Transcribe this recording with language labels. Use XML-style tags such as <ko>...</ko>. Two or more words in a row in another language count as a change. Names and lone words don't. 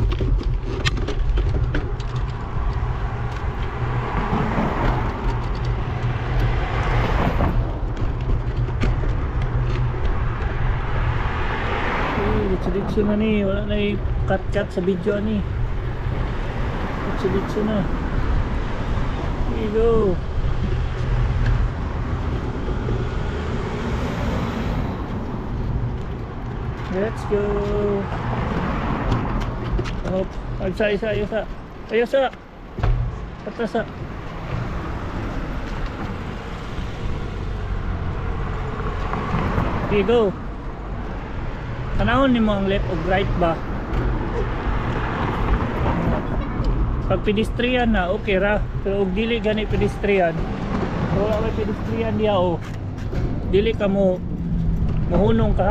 <ceb>Ditso na ni, wala na yung cut sa video ni. Ditso na.</ceb> <en>Here you go. Let's go.</en> <ceb>Oh, ayusa. Atrasa.</ceb> <en>Here you go.</en> <ceb>Tanahon ni mo ang left o right ba? Pag pedestrian na, okay ra. Pero kung dili gani pedestrian, wala may pedestrian diya o. Dili ka mo mahunong ka ha.</ceb>